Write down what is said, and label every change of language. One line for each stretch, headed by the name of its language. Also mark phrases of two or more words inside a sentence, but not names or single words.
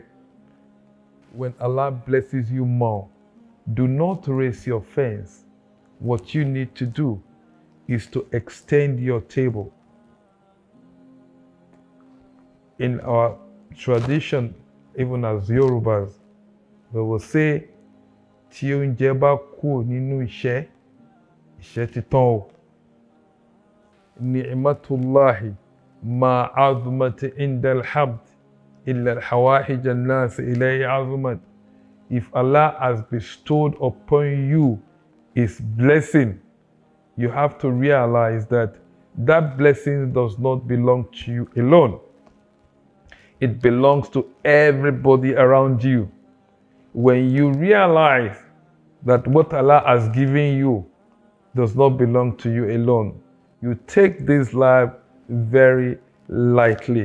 English: When Allah blesses you more, do not raise your fence. What you need to do is to extend your table. In our tradition, even as Yorubas, we will say,
Yoruba: tí oúnjẹ bá kù nínú iṣẹ́, iṣẹ́ ti tán o.
Arabic: نعمة الله ما عظمت عند العبد إلا الحوائج الناس إليه عظمت.
English: If Allah has bestowed upon you His blessing, you have to realize that that blessing does not belong to you alone. It belongs to everybody around you. When you realize that what Allah has given you does not belong to you alone, you take this life very lightly.